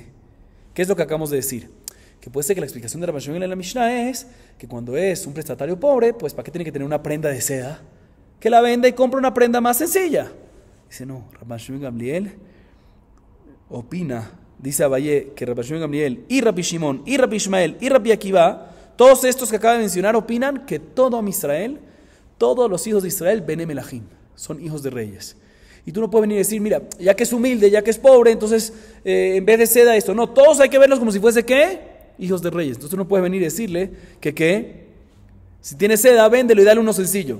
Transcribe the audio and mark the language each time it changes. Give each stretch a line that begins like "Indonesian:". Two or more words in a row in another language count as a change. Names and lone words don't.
Spanish: ¿Qué es lo que acabamos de decir? Que puede ser que la explicación de Rabban Shimon Gamliel en la Mishnah es que cuando es un prestatario pobre, pues ¿para qué tiene que tener una prenda de seda? Que la venda y compra una prenda más sencilla. Dice no, Rabban Shimon Gamliel opina, dice Abaye, que Rabban Shimon Gamliel y Rabbi Shimon y Rabbi Ishmael y Rabbi Akiva, todos estos que acaba de mencionar opinan que todo Israel, todos los hijos de Israel,
Hebrew: בני מלכים,
Spanish: son hijos de reyes. Y tú no puedes venir y decir, mira, ya que es humilde, ya que es pobre, entonces en vez de seda esto. No, todos hay que verlos como si fuese ¿qué? Hijos de reyes. Entonces tú no puedes venir y decirle que si tiene seda, véndelo y dale uno sencillo.